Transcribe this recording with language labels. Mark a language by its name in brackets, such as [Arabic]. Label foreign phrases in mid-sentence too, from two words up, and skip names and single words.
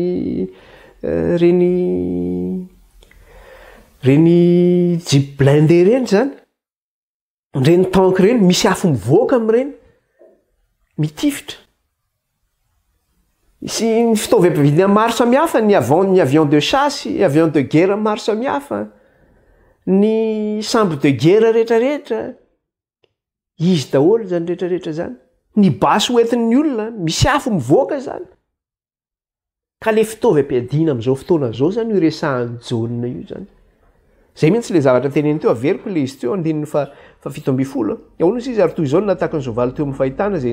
[Malagasy] reny jipy blindé reny zany reny tank reny misy afo mivoaka amin'ireny mitifitra sy ny fitaovam-piadiana maro samihafa ny [French] avion de chasse avion de guerre [Malagasy] maro samihafa ny sambo [French] de guerre [Malagasy] rehetrarehetra izy daholo zany rehetrarehetra zany ny basy hoentin'ny olona misy afo mivoaka zany ka le fitaovam-piadiana amin'izao fotoana zao zany io resahan'ny jaonina io zany zay mihitsy le zavatra teneny teo averiko le izy teo andininy fa 7 ahoana izy izy ary toy izao no natahaka ny soavaly teo amin'ny fahitana zay